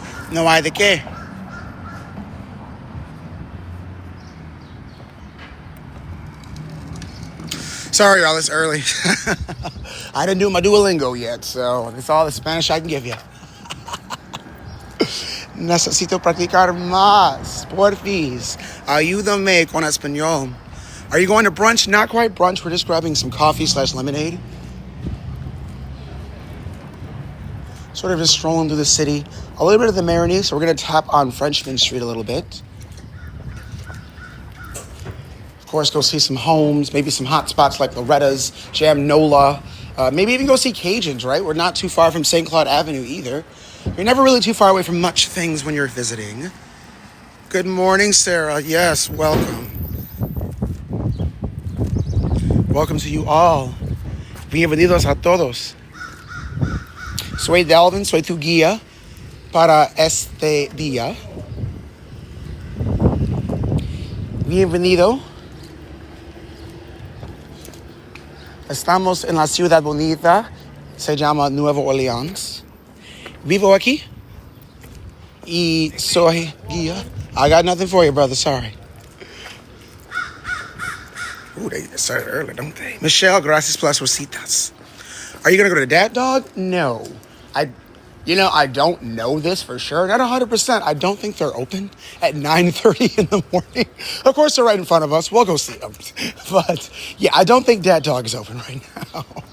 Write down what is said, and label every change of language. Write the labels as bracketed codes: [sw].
[es] No hay de qué. [en] Sorry, y'all, it's early. I didn't do my Duolingo yet, so it's all the Spanish I can give you. [es] Necesito practicar más. Porfis. Ayúdame con español. [en] Are you going to brunch? Not quite brunch. We're just grabbing some coffee/lemonade. Sort of just strolling through the city. A little bit of the Marigny, so we're going to tap on Frenchman Street a little bit. Of course, go see some homes, maybe some hot spots like Loretta's, Jam Nola. Maybe even go see Cajuns, right? We're not too far from St. Claude Avenue either. You're never really too far away from much things when you're visiting. Good morning, Sarah. Yes, welcome. Welcome to you all. [es] Bienvenidos a todos. Soy Delvin, soy tu guía para este día. Bienvenido. Estamos en la ciudad bonita, se llama Nueva Orleans. Vivo aquí y soy guía. [en] I got nothing for you, brother, sorry. Ooh, they started early, don't they? [es] Michelle, gracias por las rositas. [en] Are you going to go to Dat Dog? No. I don't know this for sure. Not 100%. I don't think they're open at 9:30 in the morning. Of course, they're right in front of us. We'll go see them. But, yeah, I don't think Dat Dog is open right now.